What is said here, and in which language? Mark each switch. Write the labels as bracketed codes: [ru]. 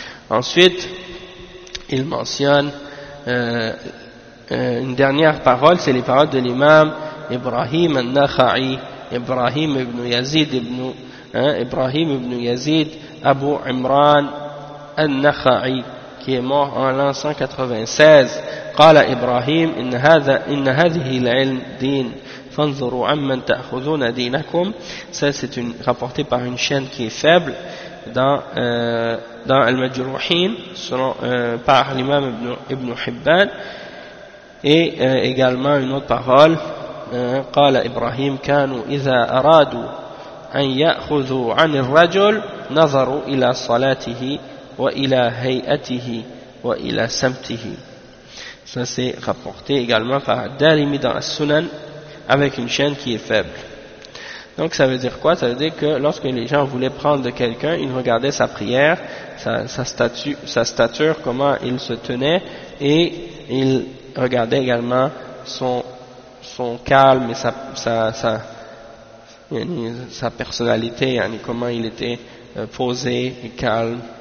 [fr] Ensuite, il mentionne une dernière parole, c'est les paroles de l'imam Ibrahim al-Nakhai, Ibrahim ibn Yazid ibn Ibrahim ibn Yazid Abu Imran al-Nakhai, qui est mort en l'an 196. [ar] قال إبراهيم إن هذا إن هذه العلم دين فانظروا عمن تأخذون دينكم. [fr] Ça c'est rapporté par une chaîne qui est faible dans Al-Majruhin, par l'imam Ibn Hibban, et également une autre parole. [ar] قال إبراهيم كانوا إذا أرادوا أن يأخذوا عن الرجل نظروا إلى صلاته وإلى هيئته وإلى سمته. [fr] Ça c'est rapporté également par Darimi dans As-Sunan, avec une chaîne qui est faible. Donc ça veut dire quoi? Ça veut dire que lorsque les gens voulaient prendre de quelqu'un, ils regardaient sa prière, sa stature, comment il se tenait, et ils regardaient également son calme et sa personnalité, yani comment il était posé et calme.